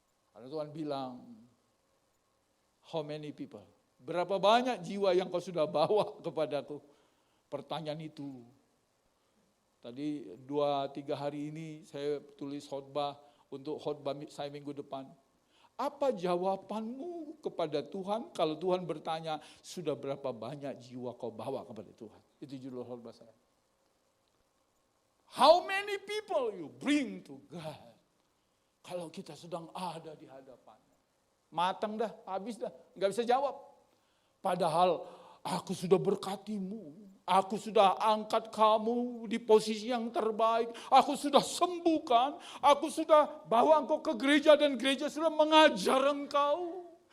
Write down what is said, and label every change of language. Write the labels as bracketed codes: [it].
[id] Karena Tuhan bilang, [en] how many people? [id] Berapa banyak jiwa yang kau sudah bawa kepadaku? Pertanyaan itu. Tadi 2-3 hari ini saya tulis khotbah untuk khotbah saya minggu depan. Apa jawabanmu kepada Tuhan kalau Tuhan bertanya, sudah berapa banyak jiwa kau bawa kepada Tuhan? Itu judul khotbah saya. [en] How many people you bring to God? [id] Kalau kita sedang ada di hadapannya. Matang dah, habis dah, nggak bisa jawab. Padahal aku sudah berkatimu. Aku sudah angkat kamu di posisi yang terbaik. Aku sudah sembuhkan. Aku sudah bawa engkau ke gereja dan gereja sudah mengajar engkau.